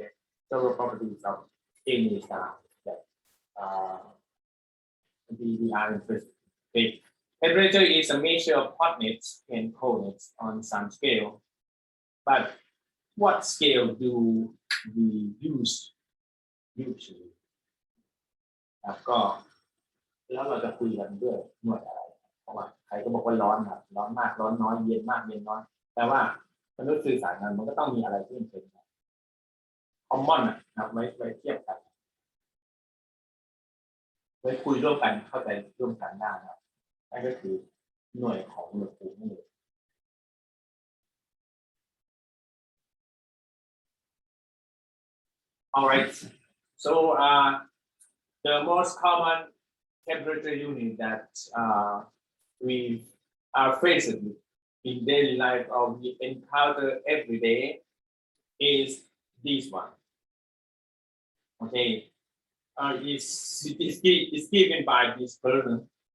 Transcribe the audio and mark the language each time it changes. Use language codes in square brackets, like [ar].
[en] Okay, several properties of any star that we are interested in. Okay. Temperature is a measure of hotness and coldness on some scale, but what scale do we use usually? [th] ก็แล้วเราจะคุยกันด้วยหน่วยอะไรเพราะว่าใครก็บอกว่าร้อนครับร้อนมากร้อนน้อยเย็นมากเย็นน้อยแต่ว่ามนุษย์สื่อสารกันมันก็ต้องมีอะไรที่เป็นcommon นะครับไว้เทียบกัน ไว้คุยร่วมกันเข้าใจร่วมกันได้นะครับนั่นก็คือหน่วยของอุณหภูมินั่นเอง [en] All right, so the most common temperature unit that we are faced with in daily life or we encounter every day is this one. Okay, it's given by this person.